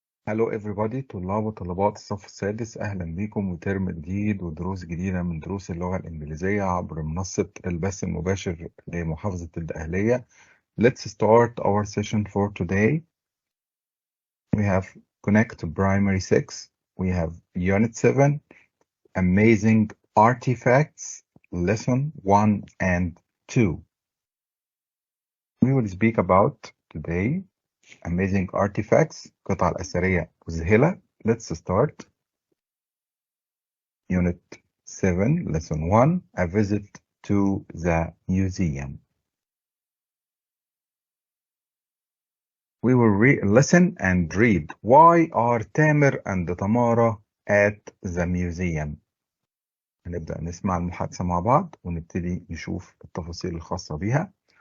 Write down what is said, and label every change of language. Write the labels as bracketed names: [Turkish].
[English] Hello everybody [Arabic] طلاب وطالبات الصف السادس أهلا بكم وترم جديد ودروس جديدة من دروس اللغة الإنجليزية عبر منصة البث المباشر لمحافظة الدقهلية. [English] Let's start our session for today. We have Connect Primary 6. We have Unit 7, Amazing Artifacts, Lesson 1 and 2. We will speak about today Amazing Artifacts, [Arabic] قطع الأثرية مذهلة. [English] Let's start. Unit 7, Lesson 1, A Visit to the Museum. We will listen and read. Why are Tamer and Tamara at the museum? [Arabic] هنبدأ نسمع المحادثة مع بعض ونبتدي نشوف التفاصيل الخاصة بها.